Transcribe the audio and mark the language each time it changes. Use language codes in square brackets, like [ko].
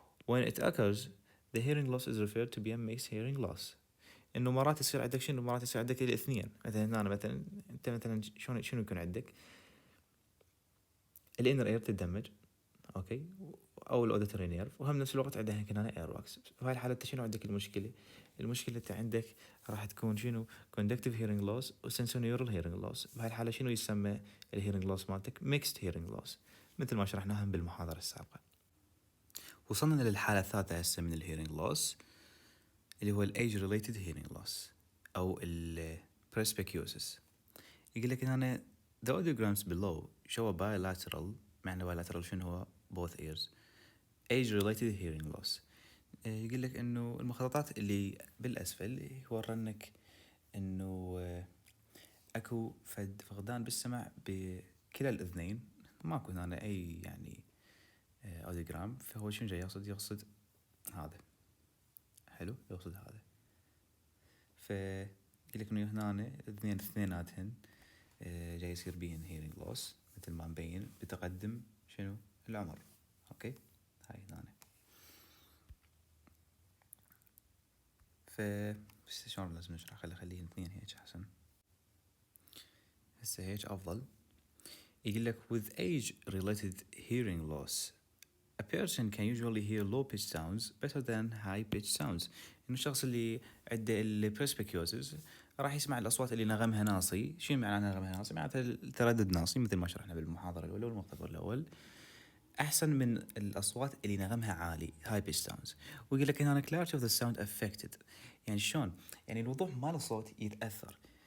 [en] When it occurs, the hearing loss is referred to be a mixed hearing loss. [ar] انه مرات يصير عندك شنو، مرات يصير عندك الاثنين. مثلا هنا مثلا انت مثلا شنو يكون عندك الانر اير تتدمج، اوكي، او الاوديتوري نيرف، وهم نفس الوقت عندها هنا اير واكس. في هاي الحاله انت شنو عندك المشكله انت عندك راح تكون شنو [en] conductive hearing loss [ar] و [en] sensorineural hearing loss. [ar] بهاي الحاله شنو يسمى الهيرنج لوس مالتك؟ mixed hearing loss، مثل ما شرحناها بالمحاضره السابقه. وصلنا للحاله الثالثه هسه من الهيرنج لوس، اللي هو الايج ريليتد هيرنج لوس او البريسبيكيوسس. يقول لك هنا [en] the audiograms below show a bilateral، [ar] معنى [en] bilateral [ar] شنو هو؟ [en] both ears age related hearing loss. [ar] يقول لك انه المخططات اللي بالاسفل يورنك انه اكو فقدان بالسمع بكلا الاذنين، ماكو هنا اي يعني اوديوجرام، فهو شنو جاي يقصد هذا. حلو، يقصد هذا. فيقول لك انه هنا الاذنين اثنيناتهن جاي يصير بيهن hearing loss مثل ما مبين بتقدم شنو العمر. اوكي، هاي هنا بس شلون لازم نشرح؟ خليه اثنين هيك احسن، هسه هيك افضل. [en] يقول لك with age related hearing loss a person can usually hear low pitched sounds better than high pitched sounds. [ar] انه الشخص اللي عنده البرسبيكيوزز راح يسمع الاصوات اللي نغمها ناصي. شنو معنى نغمها ناصي؟ معناته التردد ناصي مثل ما شرحنا بالمحاضره الاولى والمختبر الاول، احسن من الاصوات اللي نغمها عالي [en] high pitched sounds. [ar] ويقول لك هنا [en] clarity of the sound affected، [ar] يعني شلون؟ يعني الوضوح مال الصوت يتاثر.